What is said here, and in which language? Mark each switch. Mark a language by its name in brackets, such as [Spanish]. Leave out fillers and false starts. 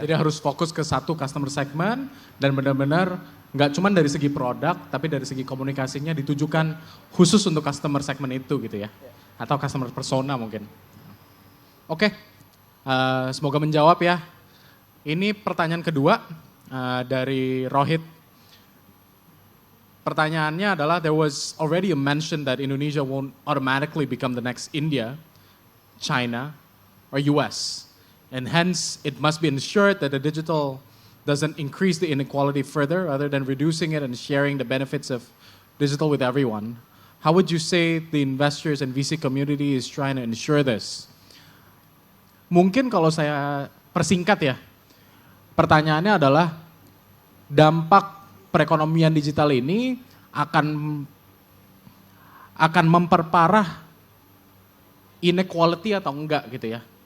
[Indonesian] Jadi harus fokus ke satu customer segment dan benar-benar nggak cuma dari segi produk tapi dari segi komunikasinya ditujukan khusus untuk customer segment itu gitu ya. Atau customer persona mungkin. Oke, semoga menjawab ya. Ini pertanyaan kedua dari Rohit. Pertanyaannya adalah, [English] there was already a mention that Indonesia won't automatically become the next India, China, or US. And hence, it must be ensured that the digital doesn't increase the inequality further rather than reducing it and sharing the benefits of digital with everyone. How would you say the investors and VC community is trying to ensure this? [Indonesian] Mungkin kalau saya persingkat ya, pertanyaannya adalah dampak perekonomian digital ini akan memperparah inequality atau enggak gitu ya?